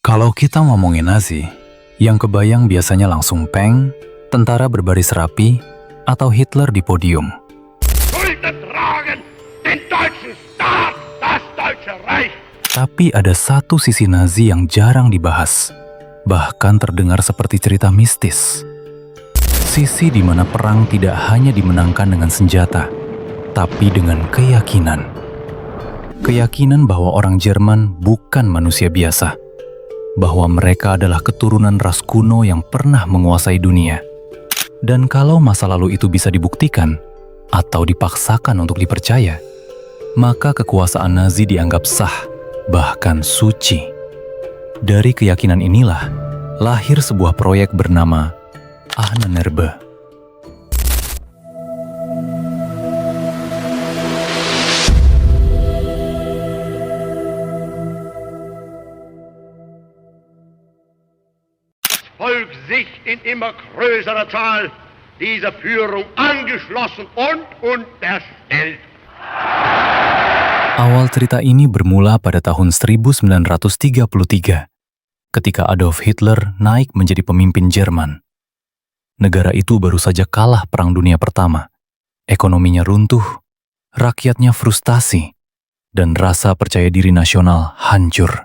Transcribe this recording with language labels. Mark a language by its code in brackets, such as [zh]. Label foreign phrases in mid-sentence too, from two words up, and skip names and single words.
[id] Kalau kita ngomongin Nazi, yang kebayang biasanya langsung Peng, tentara berbaris rapi, atau Hitler di podium. [de] Schulter tragen, den deutschen Staat, das Deutsche Reich. [id] Tapi ada satu sisi Nazi yang jarang dibahas, bahkan terdengar seperti cerita mistis. Sisi di mana perang tidak hanya dimenangkan dengan senjata, tapi dengan keyakinan. Keyakinan bahwa orang Jerman bukan manusia biasa, bahwa mereka adalah keturunan ras kuno yang pernah menguasai dunia. Dan kalau masa lalu itu bisa dibuktikan atau dipaksakan untuk dipercaya, maka kekuasaan Nazi dianggap sah, bahkan suci. Dari keyakinan inilah lahir sebuah proyek bernama Ahnenerbe. [de] Volk sich in immer größerer Zahl dieser Führung angeschlossen und unterstellt. [id] Awal cerita ini bermula pada tahun 1933, ketika Adolf Hitler naik menjadi pemimpin Jerman. Negara itu baru saja kalah Perang Dunia Pertama. Ekonominya runtuh, rakyatnya frustasi, dan rasa percaya diri nasional hancur.